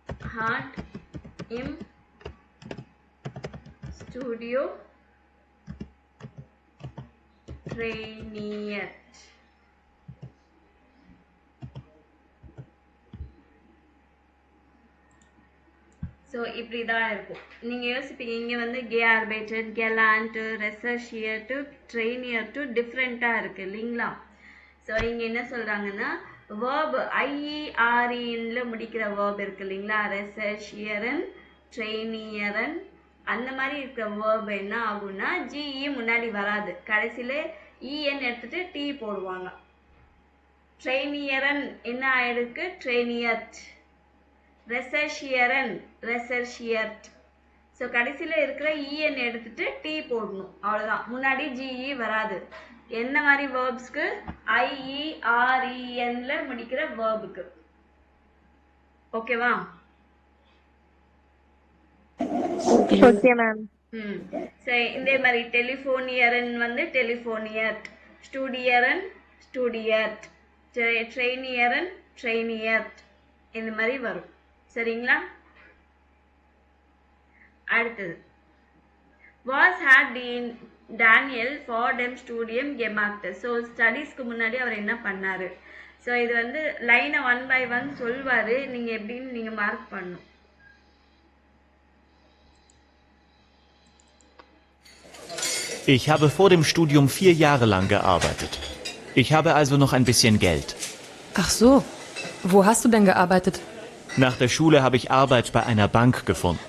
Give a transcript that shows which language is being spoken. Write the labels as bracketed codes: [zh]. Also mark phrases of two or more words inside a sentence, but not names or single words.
[de] hat im Studio trainiert. [ta] ஸோ இப்படி தான் இருக்கும். நீங்கள் யோசிப்பீங்க இங்கே வந்து [de] gearbeitet, gelernt, recherchiert, trainiert [ta] டிஃப்ரெண்ட்டாக இருக்குது இல்லைங்களா? ஸோ இங்கே என்ன சொல்கிறாங்கன்னா verb IEREன்ல முடிக்கிற verb இருக்கு இல்லைங்களா? [de] recherchieren, trainieren [ta] அந்த மாதிரி இருக்கிற verb என்ன ஆகும்னா GE முன்னாடி வராது, கடைசியில் EN எடுத்துட்டு T போடுவாங்க. trainieren என்ன ஆயிருக்கு? [de] trainiert. recherchieren, recherchiert. [ta] ஸோ கடைசியில் இருக்கிற EN எடுத்துட்டு T போடணும், அவ்வளோதான். முன்னாடி GE வராது. என்ன மாதிரி வேர்ப்ஸ்க்கு? IERENல முடிக்கிற வேர்புக்கு. ஓகேவா? ஓகே மேம். சரி, இதே மாதிரி டெலிஃபோனியரன் வந்து டெலிஃபோனியட், [de] studieren studiert, trainieren trainiert, [ta] இந்த மாதிரி வரும். சரிங்களா? அடுத்தது [de] was had Daniel for dem studium gemacht. [ta] ஸோ ஸ்டடீஸ்க்கு முன்னாடி அவர் என்ன பண்ணாரு? ஸோ இது வந்து லைனை [en] 1 by 1 [ta] சொல்வாரு, நீங்கள் எப்படின்னு நீங்கள் மார்க் பண்ணணும். [de] Ich habe vor dem Studium 4 Jahre lang gearbeitet. Ich habe also noch ein bisschen Geld. Ach so. Wo hast du denn gearbeitet? Nach der Schule habe ich Arbeit bei einer Bank gefunden.